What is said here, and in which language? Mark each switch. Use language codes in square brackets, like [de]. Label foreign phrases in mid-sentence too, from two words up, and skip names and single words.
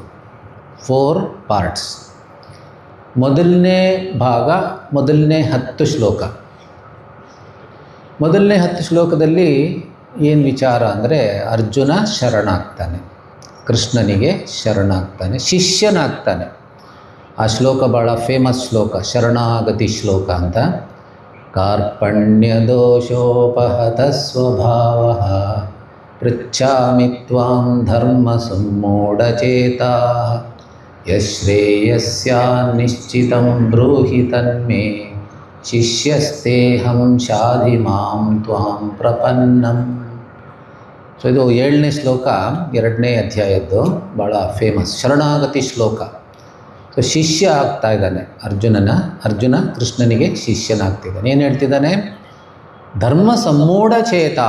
[kn] 4 ಪಾರ್ಟ್ಸ್. ಮೊದಲನೇ ಭಾಗ ಮೊದಲನೇ 10 ಶ್ಲೋಕ. ಮೊದಲನೇ 10 ಶ್ಲೋಕದಲ್ಲಿ ಏನು ವಿಚಾರ ಅಂದರೆ ಅರ್ಜುನ ಶರಣಾಗ್ತಾನೆ, ಕೃಷ್ಣನಿಗೆ ಶರಣಾಗ್ತಾನೆ, ಶಿಷ್ಯನಾಗ್ತಾನೆ. ಆ ಶ್ಲೋಕ ಭಾಳ ಫೇಮಸ್ ಶ್ಲೋಕ, ಶರಣಾಗತಿ ಶ್ಲೋಕ ಅಂತ. [sa] ಕಾರ್ಪಣ್ಯ ದೋಷೋಪಹತ ಸ್ವಭಾವ ಪೃಚ್ಛಾಮಿ ತ್ವಾಂ ಧರ್ಮ ಸಮ್ಮೂಢಚೇತಾ ಯಶ್ರೇಯಸ್ಯಾನ್ನಿಶ್ಚಿತಂ ಬ್ರೂಹಿ ತನ್ಮೇ ಶಿಷ್ಯಸ್ತೇಹಂ ಶಾಧಿ ಮಾಂ ತ್ವಾಂ ಪ್ರಪನ್ನಂ. [kn] ಸೊ ಇದು 7ನೇ ಶ್ಲೋಕ 2ನೇ ಅಧ್ಯಾಯದ್ದು, ಭಾಳ ಫೇಮಸ್ ಶರಣಾಗತಿ ಶ್ಲೋಕ. ಸೊ ಶಿಷ್ಯ ಆಗ್ತಾ ಇದ್ದಾನೆ ಅರ್ಜುನ ಕೃಷ್ಣನಿಗೆ ಶಿಷ್ಯನಾಗ್ತಿದ್ದಾನೆ. ಏನು ಹೇಳ್ತಿದ್ದಾನೆ? [sa] ಧರ್ಮ ಸಮ್ಮೂಢಚೇತಾ.